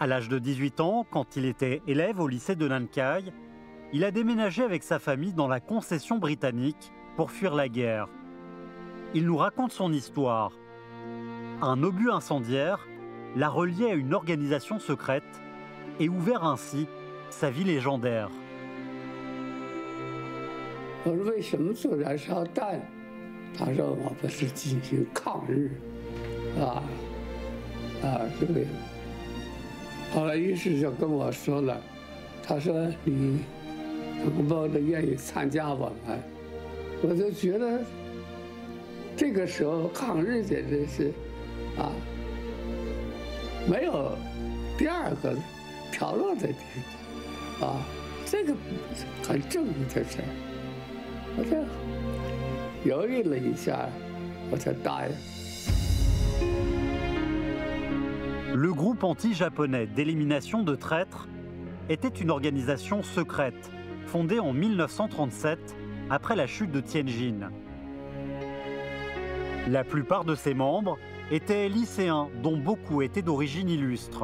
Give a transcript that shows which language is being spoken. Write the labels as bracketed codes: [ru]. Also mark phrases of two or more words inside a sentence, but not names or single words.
[fr] À l'âge de 18 ans, quand il était élève au lycée de Nankai, il a déménagé avec sa famille dans la concession britannique pour fuir la guerre. Il nous raconte son histoire. Un obus incendiaire l'a relié à une organisation secrète et ouvert ainsi sa vie légendaire. [zh] 我说为什么做燃烧弹？他说我们是进行抗日，这个。后来于是就跟我说了，他说你能不能愿意参加我们？我就觉得这个时候抗日简直是没有第二个条路的这个很正义的事儿。我就犹豫了一下，我才答应。 [fr] Le groupe anti-japonais d'élimination de traîtres était une organisation secrète fondée en 1937 après la chute de Tianjin. La plupart de ses membres étaient lycéens dont beaucoup étaient d'origine illustre.